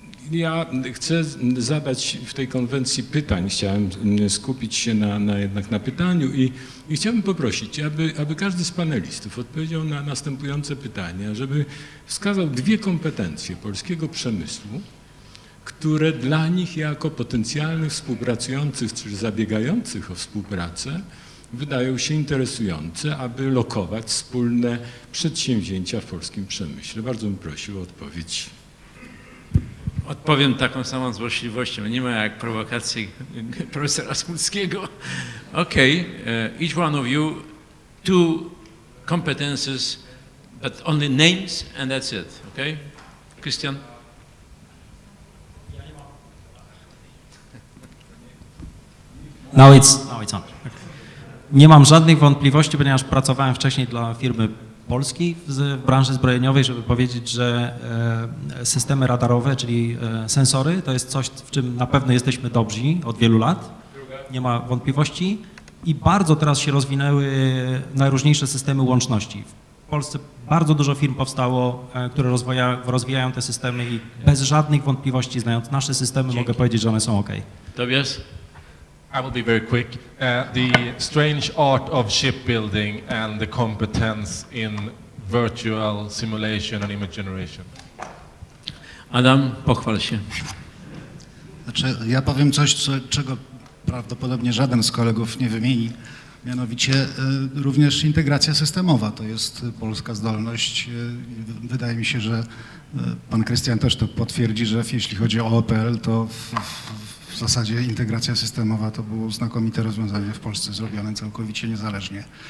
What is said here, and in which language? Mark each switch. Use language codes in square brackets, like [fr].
[pl] Ja chcę zadać w tej konwencji pytań, chciałem skupić się jednak na pytaniu i chciałbym poprosić, aby każdy z panelistów odpowiedział na następujące pytania, żeby wskazał 2 kompetencje polskiego przemysłu, które dla nich jako potencjalnych współpracujących czy zabiegających o współpracę wydają się interesujące, aby lokować wspólne przedsięwzięcia w polskim przemyśle. Bardzo bym prosił o odpowiedź. Odpowiem taką samą złośliwością, nie ma jak prowokacji profesora Smulskiego. [en] Okay, each one of you 2 competences, but only names and that's it, okay? Krystian? Now it's on. [pl] Nie mam żadnych wątpliwości, ponieważ pracowałem wcześniej dla firmy polskiej w branży zbrojeniowej, żeby powiedzieć, że systemy radarowe, czyli sensory, to jest coś, w czym na pewno jesteśmy dobrzy od wielu lat, nie ma wątpliwości i bardzo teraz się rozwinęły najróżniejsze systemy łączności. W Polsce bardzo dużo firm powstało, które rozwijają te systemy i bez żadnych wątpliwości, znając nasze systemy, mogę powiedzieć, że one są OK. Tobias? [en] I will be very quick. The strange art of shipbuilding and the competence in virtual simulation and image generation. [pl] Adam, pochwal się. Znaczy, ja powiem coś, czego prawdopodobnie żaden z kolegów nie wymieni, mianowicie również integracja systemowa. To jest polska zdolność. Wydaje mi się, że pan Krystian też to potwierdzi, że jeśli chodzi o OPL, to w zasadzie integracja systemowa to było znakomite rozwiązanie w Polsce zrobione całkowicie niezależnie.